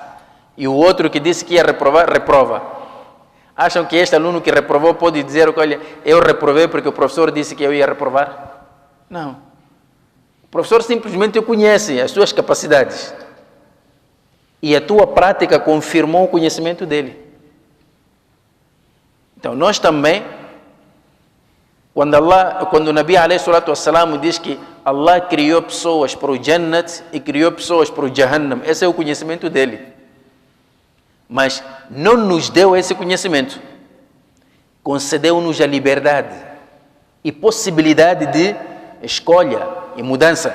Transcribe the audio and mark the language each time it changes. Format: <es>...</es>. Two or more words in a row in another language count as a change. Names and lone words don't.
<pt>E o outro que disse que ia reprovar, reprova. Acham que este aluno que reprovou pode dizer, olha, eu reprovei porque o professor disse que eu ia reprovar? Não. O professor simplesmente conhece as suas capacidades. E a tua prática confirmou o conhecimento dele. Então, nós também, quando o Nabi</pt> <ar>عليه الصلاة والسلام</ar> <pt>diz que Allah criou pessoas para o Jannat e criou pessoas para o Jahannam, esse é o conhecimento dele. Mas não nos deu esse conhecimento. Concedeu-nos a liberdade e possibilidade de escolha e mudança.</pt>